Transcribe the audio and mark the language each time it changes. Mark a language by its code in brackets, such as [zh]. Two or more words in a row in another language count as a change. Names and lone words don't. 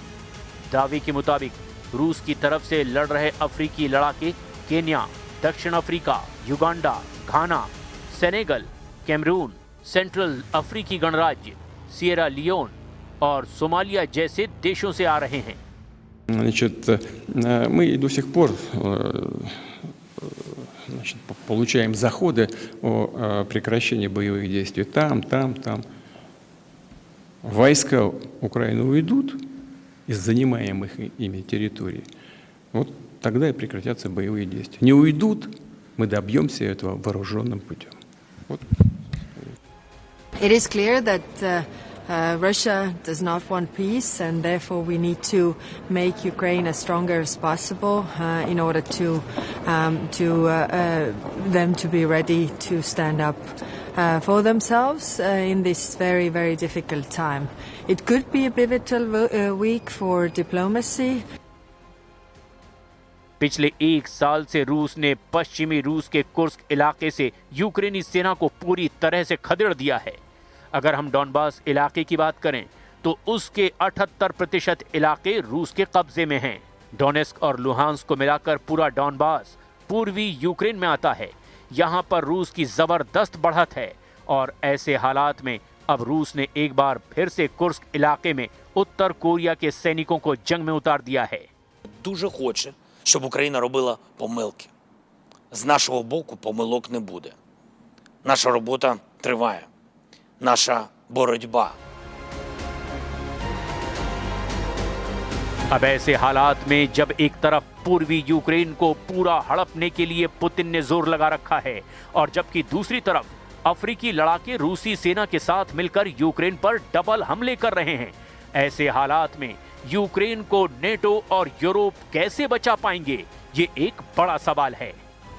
[hi] दावे के मुताबिक रूस की तरफ से लड़ रहे अफ्रीकी लड़ाके केन्या, दक्षिण अफ्रीका, युगांडा, घाना, सेनेगल, कैमरून, सेंट्रल अफ्रीकी गणराज्य, सिएरा लियोन और सोमालिया जैसे देशों से आ रहे हैं। [ru] Значит, мы до сих пор значит, получаем заходы о прекращении боевых действий там. Войска Украины уйдут из занимаемых ими территорий, вот тогда и прекратятся боевые действия. Не уйдут, мы добьемся этого вооруженным путем. Вот. [en] It is clear that Russia does not want peace, and therefore we need to make Ukraine as stronger as possible in order to them to be ready to stand up for themselves in this very, very difficult time. It could be a pivotal week for diplomacy. [hi] पिछले 1 साल से रूस ने पश्चिमी रूस के कुर्स्क इलाके से यूक्रेनी सेना को पूरी तरह से खदेड़ दिया है। अगर हम डॉनबास इलाके की बात करें तो उसके 78% इलाके रूस के कब्जे में हैं। डोनेस्क और लुहांस्क को मिलाकर पूरा डॉनबास पूर्वी यूक्रेन में आता है। यहाँ पर रूस की जबरदस्त बढ़त है और ऐसे हालात में अब रूस ने एक बार फिर से कुर्स्क इलाके में उत्तर कोरिया के सैनिकों को जंग में उतार दिया है। [uk] Дуже хоче, щоб Україна робила помилки. З нашого боку помилок не буде. Наша робота триває. Наша боротьба. [hi] अब ऐसे हालात में जब एक तरफ पूर्वी यूक्रेन को पूरा हड़पने के लिए पुतिन ने जोर लगा रखा है और जबकि दूसरी तरफ अफ्रीकी लड़ाके रूसी सेना के साथ मिलकर यूक्रेन पर डबल हमले कर रहे हैं, ऐसे हालात में यूक्रेन को नेटो और यूरोप कैसे बचा पाएंगे, ये एक बड़ा सवाल है।